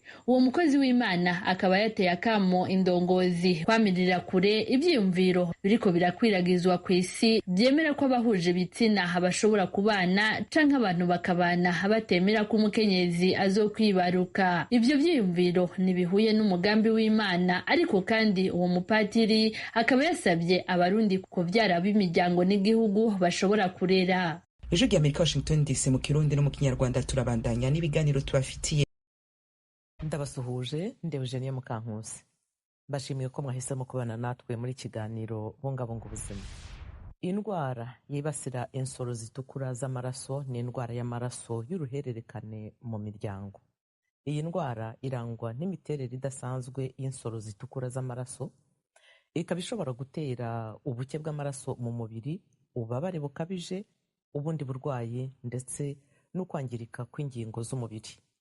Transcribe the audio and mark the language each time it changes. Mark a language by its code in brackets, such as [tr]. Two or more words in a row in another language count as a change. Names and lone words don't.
[rn] Uwo mukozi w'Imana akaba yateye akamo indongozi kwamirira kure ivyiyumviro biriko birakwiragizwa ku isi byemera ko abahuje ibitsina bashobora kubana canke abantu bakabana batemera ko umukenyezi azokwibaruka. Ivyo vyiyumviro ntibihuye n'umugambi w'Imana, ariko kandi uwo mupatiri akaba yasabye abarundi kuvyara b'imiryango n'igihugu bashobora kurera. Ijwi ry'Amerika, Washington DC, mu Kirundi no mu Kinyarwanda turabandanya n'ibiganiro tubafitiye. [rw] ndabasuhuje ndewe Eugenie Mukankusi mbashimiye ko mwahisemo kubana natwe muri kiganiro bungabunga ubuzima. Indwara yibasira insoro zitukura z'amaraso ni indwara y'amaraso y'uruhererekane mu miryango. Iyi ndwara irangwa n'imiterere idasanzwe y'insoro zitukura z'amaraso, ikaba ishobora gutera ubuke bw'amaraso mu mubiri, ububabare bukabije, ubundi burwayi ndetse no kwangirika kw'ingingo z'umubiri.